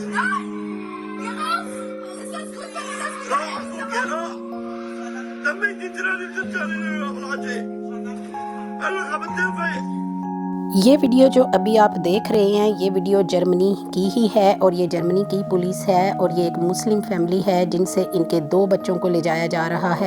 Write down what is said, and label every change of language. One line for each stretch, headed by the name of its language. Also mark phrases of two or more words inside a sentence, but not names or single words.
German: Nein! Geh raus! Ist das gut, wenn wir das wieder
Hindi: ये वीडियो जो अभी आप देख रहे हैं ये वीडियो जर्मनी की ही है और ये जर्मनी की पुलिस है और ये एक
English: Muslim family
Hindi: है जिनसे इनके 2 बच्चों को ले जाया जा रहा है।